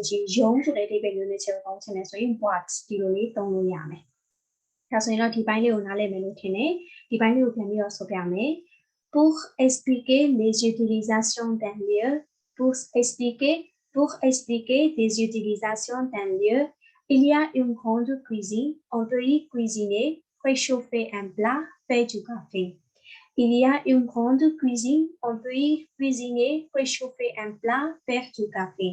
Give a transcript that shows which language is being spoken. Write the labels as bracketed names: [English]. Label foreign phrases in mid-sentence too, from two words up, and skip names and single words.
[Burmese] လို့ရှိရင်ရုံးဆိုတဲ့အဓိပ္ပာယ်မျိုးနဲ့ကျွန်တော်ပေါင်းချင်တယ်ဆိုရင် boîte ဒီလိုလေးသုံးလို့ရမယ်ဒါဆိုရင်တော့ဒီပိုင်းလေးကိုနားလည်မယ်လို့ထင်တယ်ဒီပိုင်းလေးကိုပြန်ပြီးတော့ဆိုပြမယ် [French] pour expliquer les utilisations d'un lieu pour expliquer des utilisations d'un lieu il y a une grande cuisine on peut y cuisiner réchauffer un plat faire du café il y a une grande cuisine, on peut y cuisiner, réchauffer un plat, faire du café.